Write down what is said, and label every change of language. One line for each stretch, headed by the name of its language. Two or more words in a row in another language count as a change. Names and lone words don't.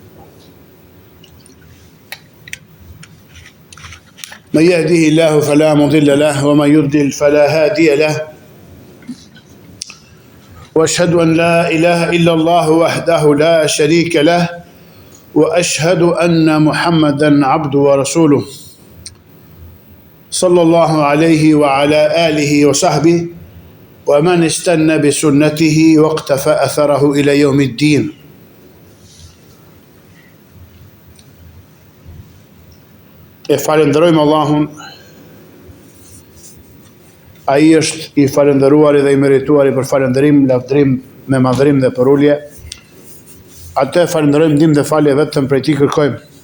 Arabic: من يهده الله فلا مضل له ومن يضلل فلا هادي له وأشهد أن لا إله إلا الله وحده لا شريك له وأشهد أن محمدا عبده ورسوله صلى الله عليه وعلى آله وصحبه ومن استنى بسنته واقتفى أثره إلى يوم الدين.
Albanian: E falenderojmë Allahun, ai është i falendëruar dhe i merituar për falendërim, lavdërim me madhërim dhe për ulje. Atë falenderojmë, ndihmë dhe falje vetëm prej tij kërkojmë.